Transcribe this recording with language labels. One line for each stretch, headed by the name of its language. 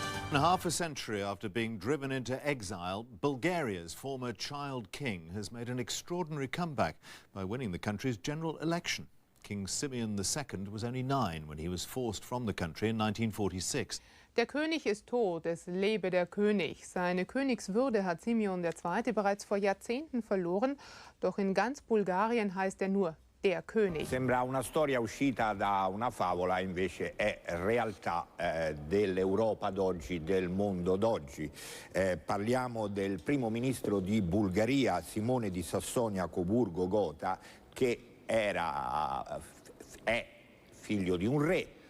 English: Half a century after being driven into exile, Bulgaria's former child king has made an extraordinary comeback by winning the country's general election. King Simeon II was only 9 when he was forced from the country in 1946.
German: Der König ist tot, es lebe der König. Seine Königswürde hat Simeon II. Bereits vor Jahrzehnten verloren, doch in ganz Bulgarien heißt er nur der König.
Italian: Sembra una storia uscita da una favola, invece è realtà dell'Europa d'oggi, del mondo d'oggi. Parliamo del primo ministro di Bulgaria, Simone di Sassonia-Coburgo-Gotha, che è figlio di un re.